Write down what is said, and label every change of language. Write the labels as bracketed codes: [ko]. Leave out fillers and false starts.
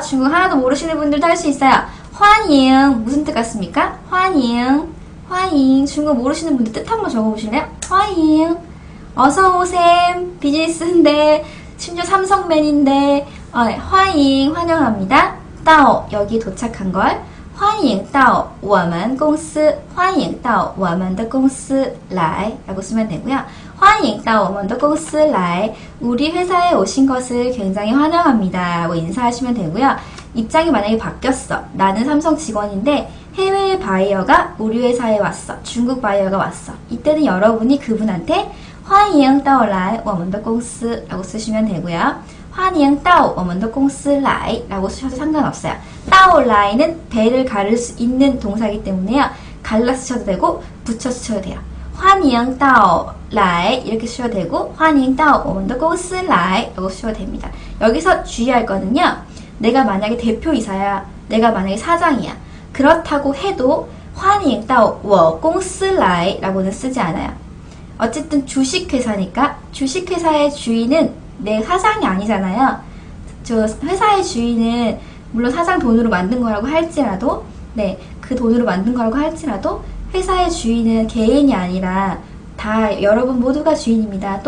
[ko] 중국 하나도 모르시는 분들도 할 수 있어요. 欢迎 무슨 뜻 같습니까? 欢迎중국 모르시는 분들 뜻 한번 적어보실래요? 欢迎 어서오셈 비즈니스인데 심지어 삼성맨인데 欢迎 환영합니다. 到 여기 도착한 걸 [zh] 欢迎到我们公司欢迎到我们的公司来 [ko] 라고 쓰면 되고요. [zh] 欢迎到我们的公司来 [ko] 우리 회사에 오신 것을 굉장히 환영합니다 라고 인사하시면 되고요. 입장이 만약에 바뀌었어. 나는 삼성 직원인데 해외 바이어가 우리 회사에 왔어. 중국 바이어가 왔어. 이때는 여러분이 그분한테 [zh] 欢迎到来我们的公司 [ko] 라고 쓰시면 되고요. [zh] 欢迎到我们的公司来 [ko] 라고 쓰셔도 상관없어요. 到来는 배를 가를 수 있는 동사이기 때문에요. 갈라 쓰셔도 되고 붙여 쓰셔도 돼요. [zh] 欢迎到来 [ko] 이렇게 쓰셔도 되고 [zh] 欢迎到我们的公司来 [ko] 라고 쓰셔도 됩니다. 여기서 주의할 거는요. 내가 만약에 대표이사야. 내가 만약에 사장이야. 그렇다고 해도 [zh] 欢迎到我公司来 [ko] 라고는 쓰지 않아요. 어쨌든 주식회사니까 주식회사의 주인은 내 사장이 아니잖아요. 저 회사의 주인은 물론 사장 돈으로 만든 거라고 할지라도 그 돈으로 만든 거라고 할지라도 회사의 주인은 개인이 아니라 다 여러분 모두가 주인입니다.